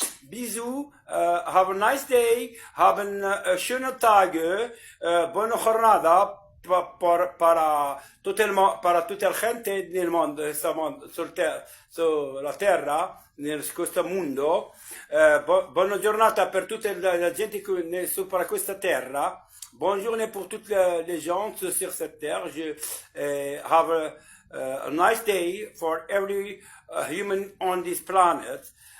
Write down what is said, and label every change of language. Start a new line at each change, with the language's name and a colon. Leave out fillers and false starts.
French: Bisous,
English: have a nice day,
German: haben schöne Tage,
Italian: buona jornada para tutta la gente nel mondo, sulla terra, in questo mondo. Buona giornata per tutta la gente sopra questa terra.
French: Bonne journée pour toutes les gens sur cette terre.
English: Have a nice day for every human on this planet.